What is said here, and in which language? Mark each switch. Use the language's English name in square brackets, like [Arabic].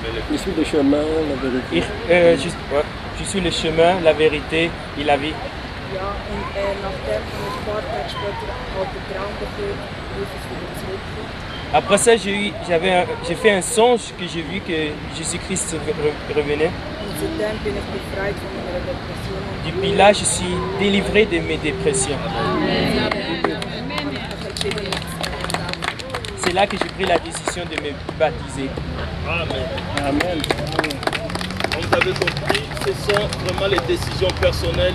[French] Je suis le chemin, la vérité. Je suis le chemin, la vérité et la vie. [German] Ja, und nachdem habe ich ein paar Tage später halt den Traum bekommen, wie es wieder zurückkommt. [French] Après ça, j'ai fait un songe que j'ai vu que Jésus-Christ revenait. [German] Und seitdem bin ich befreit von meiner Depression. [French] Depuis là, je suis délivré de mes dépressions. C'est là que j'ai pris la décision de me baptiser. Amen. Amen. Comme vous avez compris, ce sont vraiment les décisions personnelles.